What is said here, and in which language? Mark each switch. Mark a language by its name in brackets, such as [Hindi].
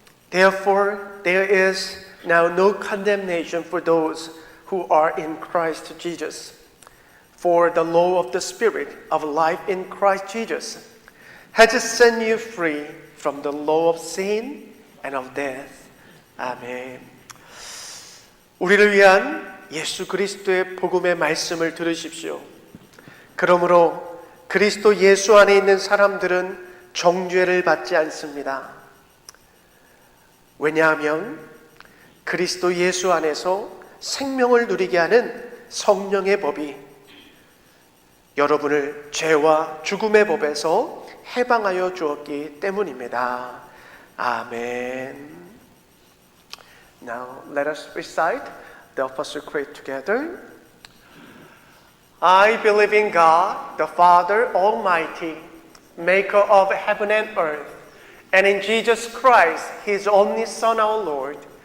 [English] Therefore, there is now no condemnation for those who are in Christ Jesus. For the law of the Spirit of life in Christ Jesus has set you free from the law of sin and of death. [Korean] 아멘. 우리를 위한 예수 그리스도의 복음의 말씀을 들으십시오. 그러므로 그리스도 예수 안에 있는 사람들은 정죄를 받지 않습니다. 왜냐하면 그리스도 예수 안에서 생명을 누리게 하는 성령의 법이 여러분을 죄와 죽음의 법에서 해방하여 주었기 때문입니다. 아멘. [English] Now let us recite the Apostle Creed together. I believe in God, the Father Almighty, maker of heaven and earth, and in Jesus Christ, His only Son, our Lord,